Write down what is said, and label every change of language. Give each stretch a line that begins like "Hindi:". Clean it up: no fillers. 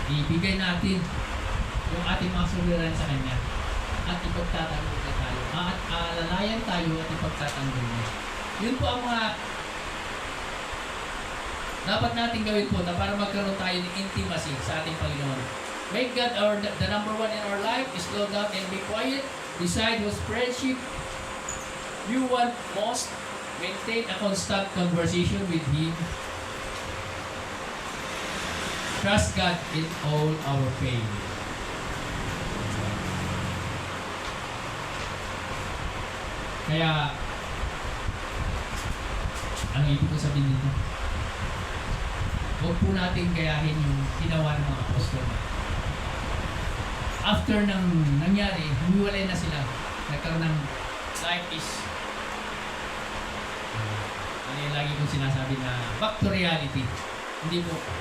Filipino: Ibigay natin yung ating mga suliranin sa Kanya at ipagtatanggol na tayo. At alalayan tayo at ipagtatanggol niya. Yun po ang mga dapat natin gawin po na para magkaroon tayo ng intimacy sa ating Panginoon.
English: Make God the number one in our life. Slow down and be quiet. Decide whose friendship you want most. Maintain a constant conversation with Him. Trust God in all our pain.
Filipino: Kaya, ang ibig ko sabihin dito, huwag po natin gayahin yung ginawa ng mga apostol. After nang nangyari, humiwalay na sila. Nagkaroon ng life is ano yung lagi kong sinasabi na
English: back to reality.
Filipino: Hindi po.